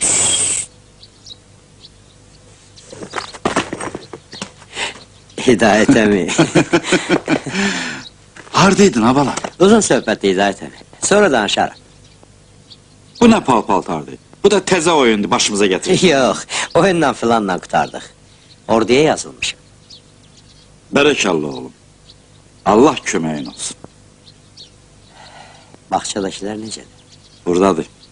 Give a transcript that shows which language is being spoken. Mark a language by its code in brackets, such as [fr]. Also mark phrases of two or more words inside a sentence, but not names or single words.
[az] Hidayet emi. Hardaydın ha bala? Uzun söhbət Hidayet emi. Sonra danışarım. Bu ne paltardı? Bu da teze oyundu başımıza getirdi. Yok, oyundan filanla qurtardıq. Orduya yazılmışım. Berekallah oğlum. Allah köməyin olsun. Bağçadakiler necədir? Buradadır.